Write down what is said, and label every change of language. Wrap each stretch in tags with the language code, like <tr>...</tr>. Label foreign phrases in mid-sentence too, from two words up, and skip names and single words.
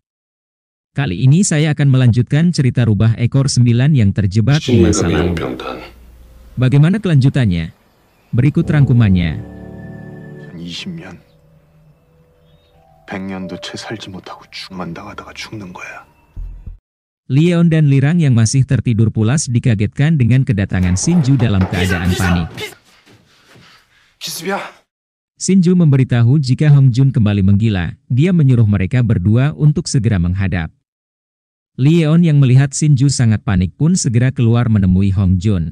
<id>Kali ini saya akan melanjutkan cerita Rubah Ekor 9 yang terjebak di masa lalu. Bagaimana kelanjutannya? Berikut rangkumannya.</id> <ko>20년, 100년도 채 살지 못하고 죽만 당하다가 죽는 거야.</ko> <id>Leon dan Lirang yang masih tertidur pulas dikagetkan dengan kedatangan Shinju dalam keadaan panik.</id> <ko>기습이야.</ko> <id>Shinju memberitahu jika Hong Jun kembali menggila. Dia menyuruh mereka berdua untuk segera menghadap. Leon yang melihat Shinju sangat panik pun segera keluar menemui Hong Jun.</id>